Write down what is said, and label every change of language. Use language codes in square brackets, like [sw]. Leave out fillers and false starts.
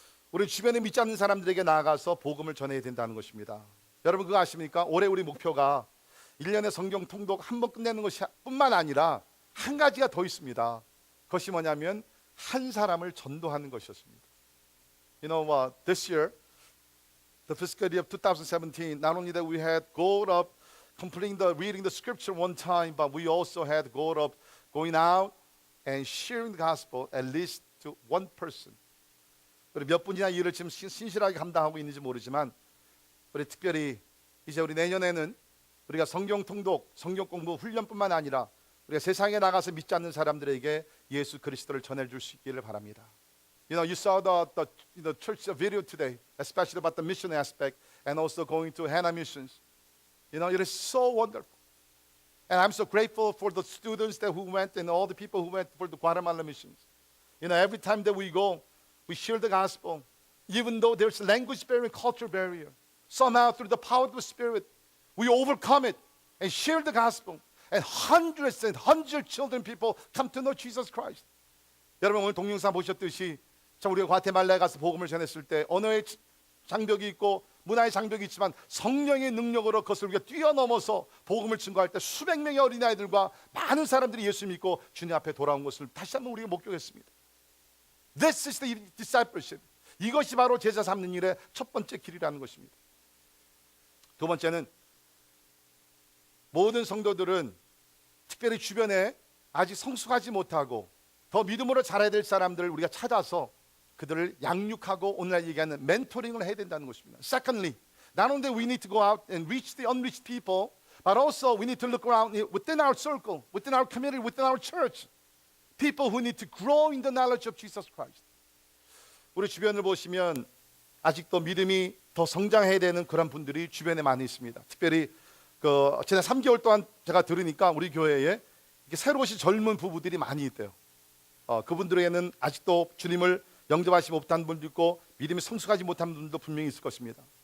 [ko] 우리 주변에 믿지 않는 사람들에게 나아가서 복음을 전해야 된다는 것입니다. 여러분 그거 아십니까? 올해 우리 목표가 1년의 성경 통독 한 번 끝내는 것이 뿐만 아니라 한 가지가 더 있습니다. 그것이 뭐냐면 한 사람을 전도하는 것이었습니다. [en] You know what? This year, the fiscal year of 2017, not only that we had goal of completing reading the scripture one time, but we also had goal of going out and sharing the gospel at least to one person. [ko] 우리 몇 분이나 일을 지금 신실하게 감당하고 있는지 모르지만, 우리 특별히 이제 우리 내년에는 우리가 성경 통독, 성경 공부 훈련뿐만 아니라 우리가 세상에 나가서 믿지 않는 사람들에게 예수 그리스도를 전해줄 수 있기를 바랍니다. [en] You know, you saw the church video today, especially about the mission aspect, and also going to Hannah Missions. You know, it is so wonderful, and I'm so grateful for the students who went and all the people who went for the Guatemala missions. You know, every time that we go, we share the gospel, even though there's a language barrier and culture barrier. Somehow, through the power of the Spirit, we overcome it and share the gospel. And hundreds and hundreds children, people come to know Jesus Christ. [ko] 여러분 오늘 동영상 보셨듯이 우리가 과테말라에 가서 복음을 전했을 때 언어의 장벽이 있고 문화의 장벽이 있지만 성령의 능력으로 그것을 우리가 뛰어넘어서 복음을 증거할 때 수백 명의 어린아이들과 많은 사람들이 예수 믿고 주님 앞에 돌아온 것을 다시 한번 우리가 목격했습니다. [en] This is the discipleship. [ko] 이것이 바로 제자 삼는 일의 첫 번째 길이라는 것입니다. 두 번째는 모든 성도들은 특별히 주변에 아직 성숙하지 못하고 더 믿음으로 자라야 될 사람들을 우리가 찾아서 그들을 양육하고 오늘날 얘기하는 멘토링을 해야 된다는 것입니다. [en] Secondly, not only we need to go out and reach the unreached people, but also we need to look around within our circle, within our community, within our church. People who need to grow in the knowledge of Jesus Christ. [ko] 우리 주변을 보시면 아직도 믿음이 더 성장해야 되는 그런 분들이 주변에 많이 있습니다. 특별히 지난 3개월 동안 제가 들으니까 우리 교회에 새로 오신 젊은 부부들이 많이 있대요. 그분들에게는 아직도 주님을 영접하지 못한 분도 있고 믿음이 성숙하지 못한 분도 분명히 있을 것입니다.